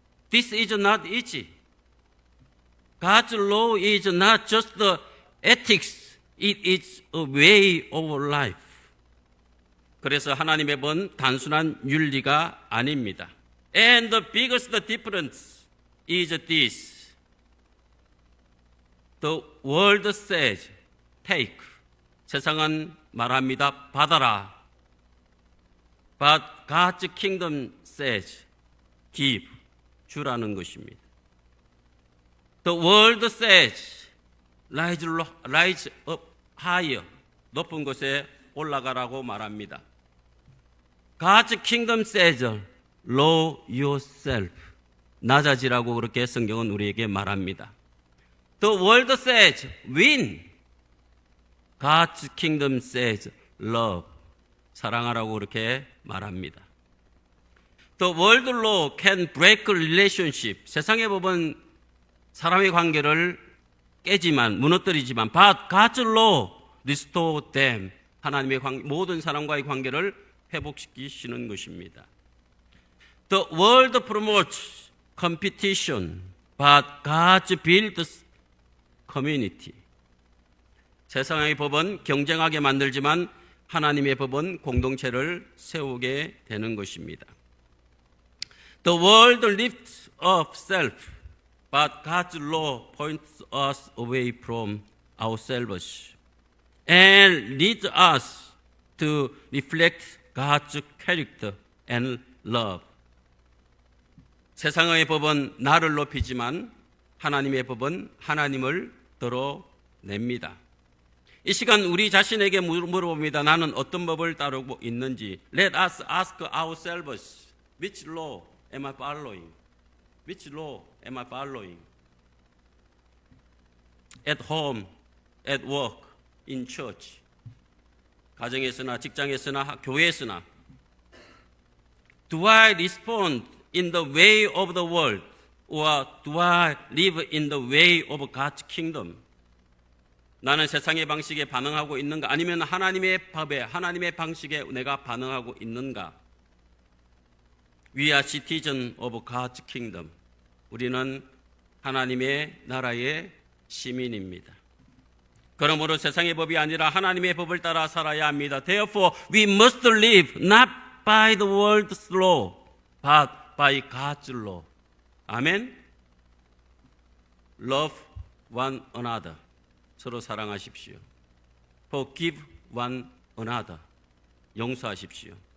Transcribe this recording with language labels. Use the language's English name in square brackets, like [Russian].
[English] This is not easy. God's law is not just the ethics. It is a way of life. [Korean] 그래서 하나님의 법은 단순한 윤리가 아닙니다. [English] And the biggest difference is this. The world says, take. [Korean] 세상은 말합니다. 받아라. [English] But God's kingdom says, give, [Korean] 주라는 것입니다. [English] The world says, rise up higher, [Korean] 높은 곳에 올라가라고 말합니다. [English] God's kingdom says, lower yourself, [Korean] 낮아지라고 그렇게 성경은 우리에게 말합니다. [English] The world says, win. God's kingdom says, love, [Korean] 사랑하라고 그렇게 말합니다. [English] The world law can break relationship. [Korean] 세상의 법은 사람의 관계를 깨지만, 무너뜨리지만, [English] but God's law restore them. [Korean] 하나님의 모든 사람과의 관계를 회복시키시는 것입니다. [English] The world promotes competition, but God builds community. [Korean] 세상의 법은 경쟁하게 만들지만 하나님의 법은 공동체를 세우게 되는 것입니다. [English] The world lifts up self, but God's law points us away from ourselves and leads us to reflect God's character and love. [Korean] 세상의 법은 나를 높이지만 하나님의 법은 하나님을 드러냅니다. 이 시간 우리 자신에게 물어봅니다. 나는 어떤 법을 따르고 있는지. [English] Let us ask ourselves, which law am I following? Which law am I following? At home, at work, in church. [Korean] 가정에서나 직장에서나 교회에서나. [English] Do I respond in the way of the world, or do I live in the way of God's kingdom? [Korean] 나는 세상의 방식에 반응하고 있는가? 아니면 하나님의 법에, 하나님의 방식에 내가 반응하고 있는가? [English] We are citizens of God's kingdom. [Korean] 우리는 하나님의 나라의 시민입니다. 그러므로 세상의 법이 아니라 하나님의 법을 따라 살아야 합니다. [English] Therefore, we must live not by the world's law, but by God's law. 아멘? Love one another. [Korean] 서로 사랑하십시오. [English] Forgive one another. [Korean] 용서하십시오.